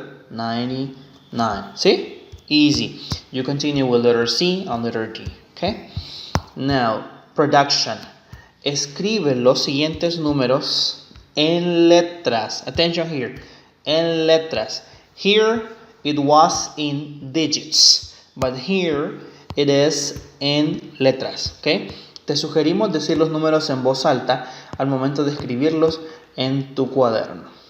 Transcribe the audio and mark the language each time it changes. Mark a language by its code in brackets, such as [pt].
[en] 5,999. See? Easy. You continue with letter C and letter D. Okay? Now, production. [es] Escribe los siguientes números en letras. [en] Attention here. [es] En letras. [en] Here it was in digits, but here it is in letras. Okay? [es] Te sugerimos decir los números en voz alta al momento de escribirlos en tu cuaderno.